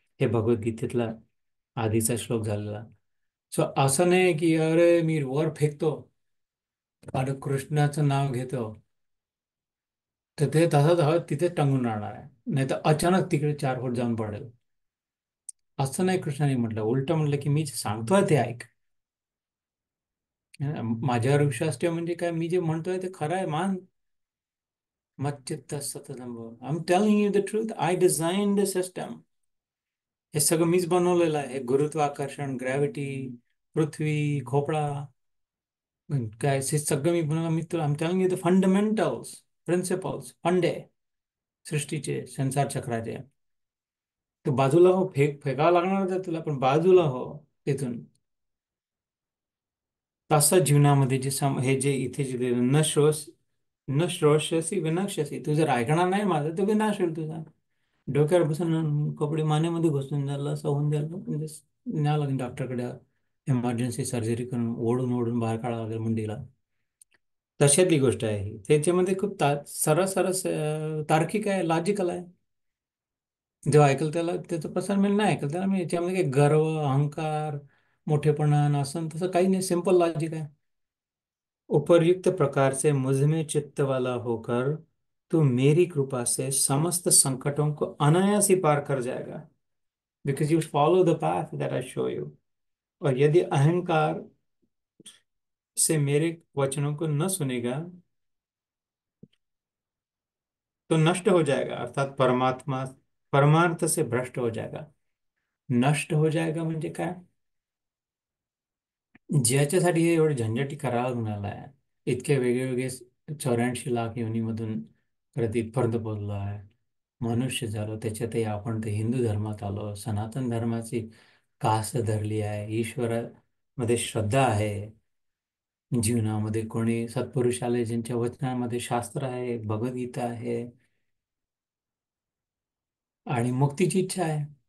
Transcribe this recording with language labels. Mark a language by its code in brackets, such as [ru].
[mr] हे भगवद्गीतेतला आधीचा श्लोक झालेला. सो असं नाही की अरे मी वर फेकतो आणि कृष्णाचं नाव घेतो, तर ते तसंच हवं तिथे टंगून राहणार आहे, नाही तर अचानक तिकडे 4 फूट जाऊन पडेल. असं नाही कृष्णाने म्हटलं, उलट म्हटलं की मी जे सांगतोय ते ऐक. माझ्यावर विश्वास ठेव म्हणजे काय, मी जे म्हणतोय ते खरं आहे मान. [sa] मच्चित्त सततम. [en] I am telling you the truth, I design the system. [mr] हे सगळं मीच बनवलेलं आहे. हे गुरुत्वाकर्षण, ग्रॅव्हिटी, पृथ्वी, खोपडा, काय हे सगळं मी बनवलं. मी तुला [en] I am telling you the fundamentals, principles, [mr] फंडे सृष्टीचे, संसार चक्राचे. तू बाजूला हो, फेकावं लागणार आहे तुला, पण बाजूला हो तिथून. तसं जीवनामध्ये हे जे इथे जे [sa] न श्रोष्यसी विनाश्यसी, [mr] तू जर ऐकणार नाही माझं तर विनाश होईल तुझा. डोक्यावर बसून कपडे मानेमध्ये घुसून झालं, असं होऊन झालं म्हणजे न्यावं लागेल डॉक्टरकडे, इमर्जन्सी सर्जरी करून ओढून ओढून बाहेर काढावं लागेल मुंडीला. तशातली गोष्ट आहे ही. त्याच्यामध्ये खूप सरळ सरळ तार्किक आहे, लॉजिकल आहे. जेव्हा ऐकल त्याला त्याचं प्रसार मिळेल, नाही ऐकल त्याला मी याच्यामध्ये काही गर्व, अहंकार, मोठेपणा असं तसं काही नाही, सिंपल लॉजिक आहे. [hi] उपर्युक्त प्रकार से मुझ में चित्त वाला होकर तू मेरी कृपा से समस्त संकटों को अनायास ही पार कर जाएगा, [en] Because you follow the path that I show you. [hi] और यदि अहंकार से मेरे वचनों को न सुनेगा तो नष्ट हो जाएगा, अर्थात परमात्मा परमार्थ से भ्रष्ट हो जाएगा. [mr] नष्ट हो जाएगा म्हणजे काय, ज्याच्यासाठी हे एवढे झंझटी करायला मिळाला आहे, इतके वेगळे 84 लाख योनीमधून परत इथपर्यंत बोललो आहे, मनुष्य झालो, त्याच्यातही आपण ते हिंदू धर्मात आलो, सनातन धर्माची कास धरली आहे, ईश्वरामध्ये श्रद्धा आहे, जीवनामध्ये कोणी सत्पुरुष आले ज्यांच्या वचनामध्ये शास्त्र आहे, भगवद्गीता आहे, आणि मुक्तीची इच्छा आहे.